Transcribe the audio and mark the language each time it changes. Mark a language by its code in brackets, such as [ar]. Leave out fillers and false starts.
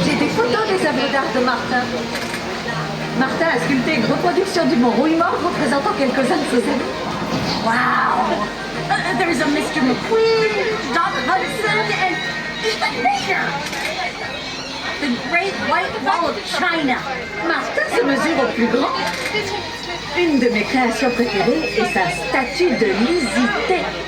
[fr] J'ai des photos des œuvres d'art de Martin. Martin a sculpté une reproduction du mont Rouillemort représentant quelques-uns de ses amis. [en] Wow! There's a Mr. McQueen, Doc Hudson, and even Mater! The Great White Wall of China. [fr] Martin se mesure au plus grand. Une de mes créations préférées est sa statue de Lysité.